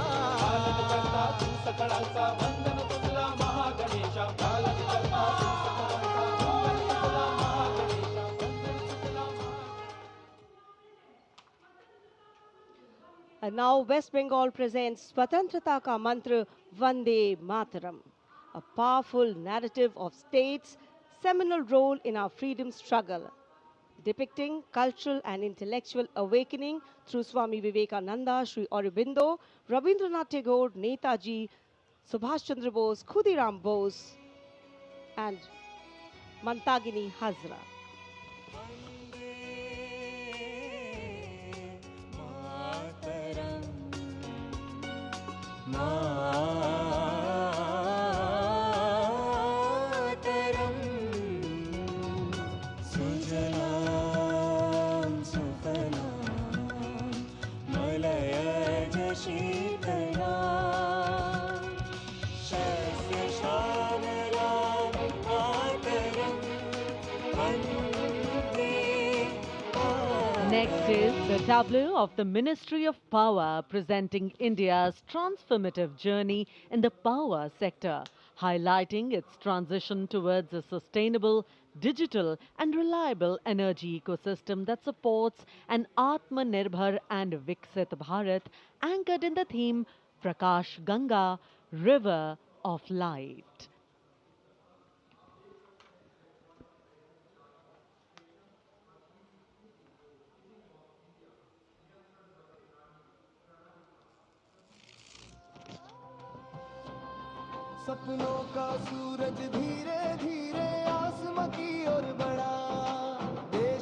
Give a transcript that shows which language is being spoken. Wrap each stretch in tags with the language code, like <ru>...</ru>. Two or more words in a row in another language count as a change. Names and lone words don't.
<en>And now West Bengal presents Swatantrata Ka Mantra Vande Mataram, a powerful narrative of state's seminal role in our freedom struggle, depicting cultural and intellectual awakening through Swami Vivekananda, Sri Aurobindo, Rabindranath Tagore, Netaji, Subhash Chandra Bose, Khudiram Bose, and Mantagini Hazra.</en> <sa>मातरम सुजलां सुफलां मलयज शीतलां शस्य श्यामलां मातरम वन्दे</sa> <en>Next is the tableau of the Ministry of Power presenting India's transformative journey in the power sector, highlighting its transition towards a sustainable, digital and reliable energy ecosystem that supports an Atmanirbhar and Viksit Bharat anchored in the theme Prakash Ganga, River of Light.</en> <hi>सपनों का सूरज धीरे धीरे आसमां की ओर बढ़ा देश</hi>